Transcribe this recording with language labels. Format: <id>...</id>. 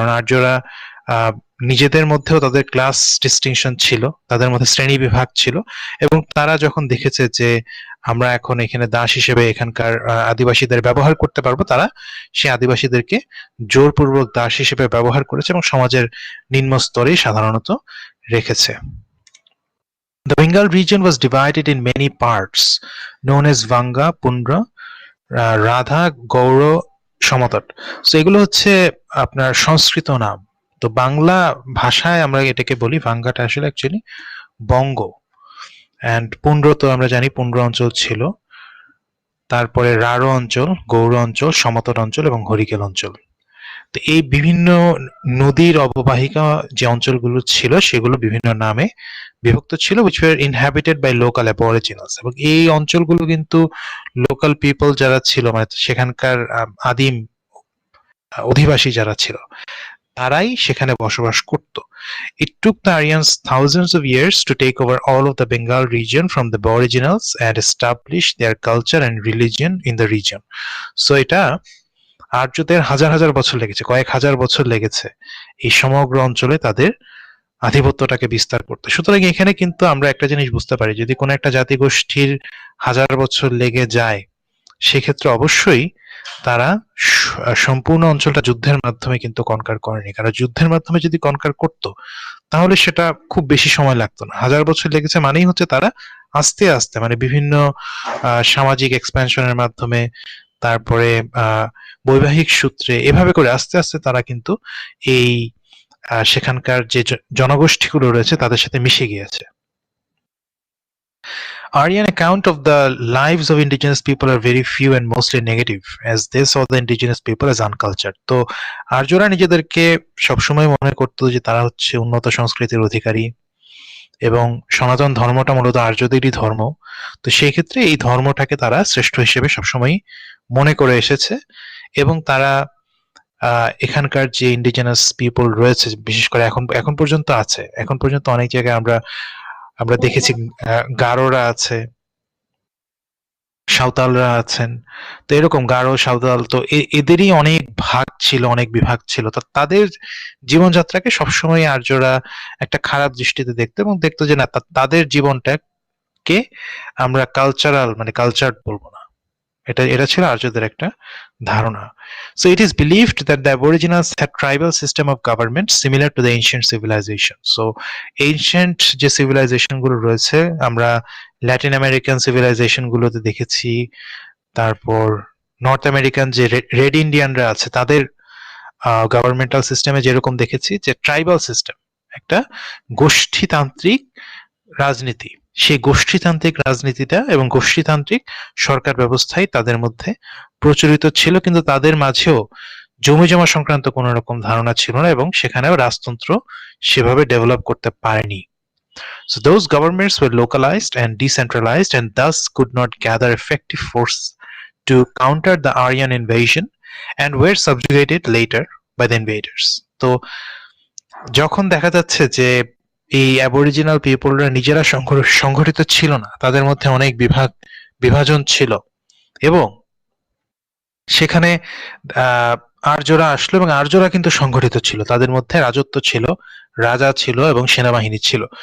<bn>কারণ আর্যরা নিজেদের মধ্যেও তাদের ক্লাস ডিস্টিংশন ছিল, তাদের মধ্যে শ্রেণী বিভাগ ছিল, এবং তারা যখন দেখেছে যে আমরা এখন এখানে দাস হিসেবে এখানকার আদিবাসীদের ব্যবহার করতে পারবো, তারা সেই আদিবাসীদেরকে জোরপূর্বক দাস হিসেবে ব্যবহার করেছে এবং সমাজের নিম্ন স্তরেই সাধারণত রেখেছে।</bn> <en>The Bengal region was divided in many parts known as Vanga, Pundra, Radha, Gauda, Samatata.</en> <bn>So এগুলো হচ্ছে আপনার সংস্কৃত নাম। তো বাংলা ভাষায় আমরা এটাকে বলি, ভাঙ্গাটা আসলে অ্যাকচুয়ালি বঙ্গ, অ্যান্ড পুন্ড্র তো আমরা জানি পুন্ড্র অঞ্চল ছিল, তারপরে রাঢ় অঞ্চল, গৌড় অঞ্চল, সমতট অঞ্চল এবং হরিকেল অঞ্চল। তো এই বিভিন্ন নদীর অববাহিকা যে অঞ্চলগুলো ছিল সেগুলো বিভিন্ন নামে বিভক্ত ছিল,</bn> <en>which were inhabited by local aboriginals,</en> <bn>এবং এই অঞ্চলগুলো কিন্তু লোকাল পিপল যারা ছিল, মানে সেখানকার আদিম অধিবাসী যারা ছিল তারাই সেখানে বসবাস করত।</bn> <en>It took the Aryans thousands of years to take over all of the Bengal region from the aboriginals and establish their culture and religion in the region.</en> <bn>So এটা আর্যদের হাজার হাজার বছর লেগেছে, কয়েক হাজার বছর লেগেছে এই সমগ্র অঞ্চলে তাদের আধিপত্যটাকে বিস্তার করতে। সুতরাং এখানে কিন্তু আমরা একটা জিনিস বুঝতে পারি, যদি কোনো একটা জাতিগোষ্ঠীর হাজার বছর লেগে যায় সেক্ষেত্রে অবশ্যই তারা সম্পূর্ণ অঞ্চলটা যুদ্ধের মাধ্যমে কিন্তু কনকার করেনি, কারণ যুদ্ধের মাধ্যমে যদি কনকার করত তাহলে সেটা খুব বেশি সময় লাগতো না। হাজার বছর লেগেছে মানেই হচ্ছে তারা আস্তে আস্তে, মানে বিভিন্ন সামাজিক এক্সপ্যানশনের মাধ্যমে, তারপরে বৈবাহিক সূত্রে, এভাবে করে আস্তে আস্তে তারা কিন্তু এই সেখানকার যে জনগোষ্ঠীগুলো রয়েছে তাদের সাথে মিশে গিয়েছে।</bn> <en>Aryan account of the lives of indigenous people are very few and mostly negative, as they saw the indigenous people as uncultured.</en> <bn>তো আর্যরা নিজেদেরকে সবসময় মনে করতো যে তারা হচ্ছে উন্নত সংস্কৃতির অধিকারী এবং সনাতন ধর্মটা মূলত আর্যদেরই ধর্ম। তো সেই ক্ষেত্রে এই ধর্মটাকে তারা শ্রেষ্ঠ হিসেবে সবসময় মনে করে এসেছে এবং তারা এখানকার যে ইন্ডিজিনাস পিপল রয়েছে, বিশেষ করে এখন পর্যন্ত আছে, এখন পর্যন্ত অনেক জায়গায় আমরা দেখেছি গারোরা আছে, সাঁওতালরা আছেন। তো এরকম গারো, সাঁওতাল, তো এদেরই অনেক ভাগ ছিল, অনেক বিভাগ ছিল। তো তাদের জীবনযাত্রাকে সবসময় আর্যরা একটা খারাপ দৃষ্টিতে দেখতো এবং দেখতো যে না, তাদের জীবনটাকে আমরা কালচারাল, মানে কালচার বলবো না। এটা ছিল আর্যদের একটা ধারণা।</bn> <en>So it is believed that the Aboriginals had tribal system of government similar to the ancient civilization.</en> <bn>So ancient যে civilization গুলো রয়েছে, আমরা ল্যাটিন আমেরিকান সিভিলাইজেশন গুলোতে দেখেছি, তারপর নর্থ আমেরিকান যে রেড ইন্ডিয়ানরা আছে তাদের গভর্নমেন্টাল সিস্টেমে যেরকম দেখেছি যে ট্রাইবাল সিস্টেম, একটা গোষ্ঠীতান্ত্রিক রাজনীতি, সেই গোষ্ঠীতান্ত্রিক রাজনীতিটা এবং গোষ্ঠীতান্ত্রিক সরকার ব্যবস্থাই তাদের মধ্যে প্রচলিত ছিল, কিন্তু তাদের মাঝেও জমি জমা সংক্রান্ত কোন রকম ধারণা ছিল না এবং সেখানেও রাজতন্ত্র সেভাবে ডেভেলপ করতে পারেনি।</bn> <en>So those governments were localized and decentralized and thus could not gather effective force to counter the Aryan invasion and were subjugated later by the invaders.</en> <bn>তো যখন দেখা যাচ্ছে যে এই অ্যাবরিজিনাল পিপলরা নিজেরা সংগঠিত ছিল না, তাদের মধ্যে অনেক বিভাজন ছিল এবং সেখানে আর্যরা আসলো এবং আর্যরা কিন্তু সংগঠিত ছিল, তাদের মধ্যে রাজত্ব ছিল, রাজা ছিল এবং সেনাবাহিনী ছিল।</bn>